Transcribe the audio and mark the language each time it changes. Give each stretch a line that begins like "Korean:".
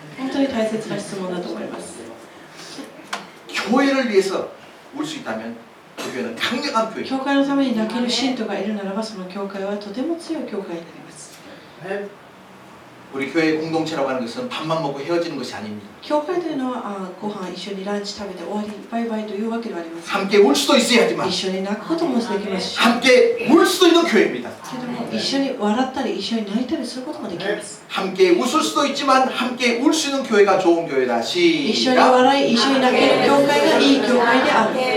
Japanese: 本当に大切な質問だと思います。
Korean: 교회를 위해서 울 수 있다면 그 교회는 강력한 교회.
Japanese: 教会のために泣ける信徒がいるならば、その教会はとても強い教会になります。
Korean: 우리 교회 공동체라고 하는 것은 밥만 먹고 헤어지는 것이 아닙니다.
Japanese: 教会というのはご飯一緒にランチ食べて終わりバイバイというわけではありません。
Korean: 함께 울 수도 있어야지만
Japanese: 一緒に泣くこともできますし、
Korean: 함께 울 수도 있는 교회입니다.
Japanese: けども一緒に笑ったり一緒に泣いたりすることもできます。
Korean: 함께 웃을 수도 있지만 함께 울 수 있는 교회가 좋은 교회다.
Japanese: 一緒に
Korean: 시작.
Japanese: 笑い、一緒に泣ける教会がいい教会である。